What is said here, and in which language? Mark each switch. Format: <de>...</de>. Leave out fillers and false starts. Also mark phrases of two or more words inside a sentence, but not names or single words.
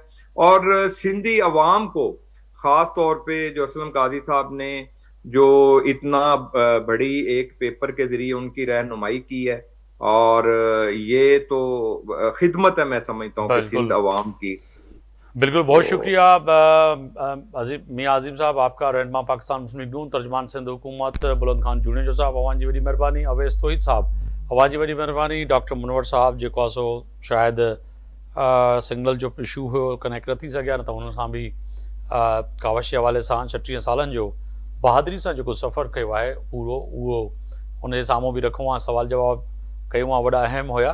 <ur>اور سندھی عوام کو خاص طور پہ جو اسلم قادری صاحب نے جو اتنا بڑی ایک پیپر کے ذریعے ان کی رہنمائی کی ہے, اور یہ تو خدمت ہے میں سمجھتا ہوں کہ سندھ عوام کی. بالکل, بہت شکریہ میاں عظیم صاحب آپ کا.</ur> <sd>رہنما پاکستان مسلم لیگ نون, ترجمان سندھ حکومت بلند خان جونیجر صاحب, اوان جی وڈی مہربانی. اویس توحید صاحب, اوان جی وڈی مہربانی. ڈاکٹر منور صاحب जेको आहे सो शायदि सिग्नल जो इशू हुयो, कनेक्ट न थी सघिया, न त हुन सां बि कावश जे हवाले सां 36 सालनि जो बहादुरी सां जेको सफ़र कयो आहे पूरो, उहो हुन जे साम्हूं बि रखूं आहे, सवाल जवाब कयूं आहे, वॾा अहम हुया.</sd>